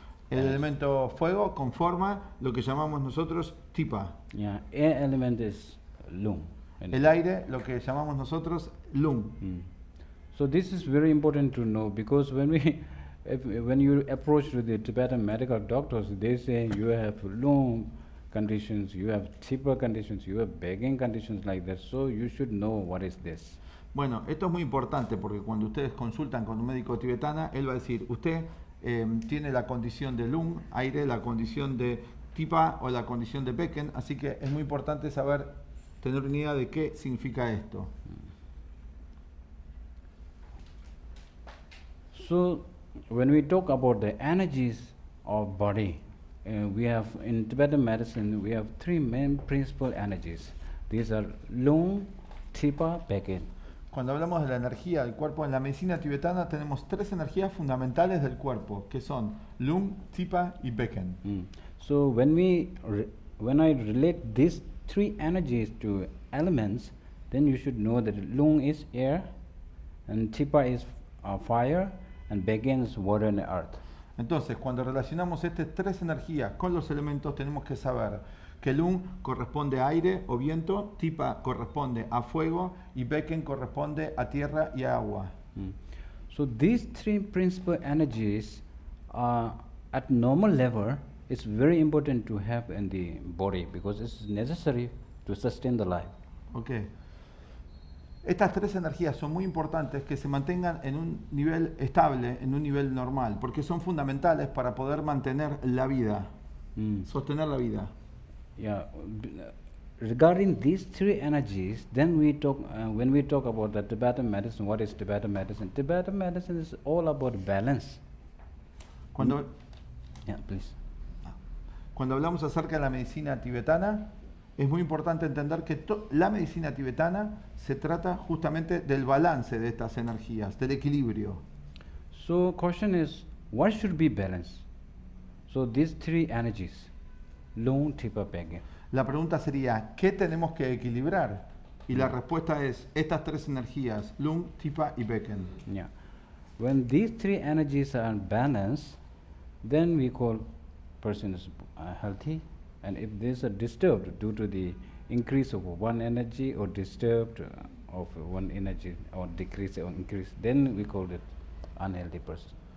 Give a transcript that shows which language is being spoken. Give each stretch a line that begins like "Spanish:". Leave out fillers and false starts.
Spanish: El elemento fuego conforma lo que llamamos nosotros Tipa.
English: Yeah, air element is Lung.
Spanish: El aire, lo que llamamos nosotros Lung.
English: So this is very important to know, because when you approach to the Tibetan medical doctors, they say you have Lung conditions, you have Tipa conditions, you have begging conditions like that. So you should know what is this.
Spanish: Bueno, esto es muy importante porque cuando ustedes consultan con un médico tibetano, él va a decir, usted tiene la condición de Lung, aire, la condición de Tipa o la condición de Pekin, así que es muy importante saber, tener una idea de qué significa esto.
English: So when we talk about the energies of body, we have in Tibetan medicine we have 3 main principal energies. These are Lung, Tipa, Pekin.
Spanish: Cuando hablamos de la energía del cuerpo en la medicina tibetana tenemos 3 energías fundamentales del cuerpo, que son Lung, Tipa y Pekin.
English: So when I relate these 3 energies to elements, then you should know that Lung is air, and Tipa is fire, and Pekin is water and earth.
Spanish: Entonces, cuando relacionamos estas 3 energías con los elementos, tenemos que saber que Lung corresponde a aire o viento, Tipa corresponde a fuego y Pekin corresponde a tierra y a agua.
English: So these 3 principal energies at normal level, it's very important to have in the body because it's necessary to sustain the life. Okay.
Spanish: Estas 3 energías son muy importantes que se mantengan en un nivel estable, en un nivel normal, porque son fundamentales para poder mantener la vida, sostener la vida.
English: Yeah, regarding these 3 energies, then we talk when we talk about the Tibetan medicine. What is Tibetan medicine? Tibetan medicine is all about balance. Yeah, please.
Spanish: Cuando hablamos acerca de la medicina tibetana, es muy importante entender que la medicina tibetana se trata justamente del balance de estas energías, del equilibrio.
English: So question is, what should be balanced? So these 3 energies, Lung, Tipa, Pekin.
Spanish: La pregunta sería, ¿qué tenemos que equilibrar? Y la respuesta es, estas 3 energías, Lung, Tipa y Pekin.
English: Yeah. When these 3 energies are balanced, then we call person is healthy. And if these are disturbed due to the increase of one energy or disturbed of one energy or decrease or increase, then we call it unhealthy person.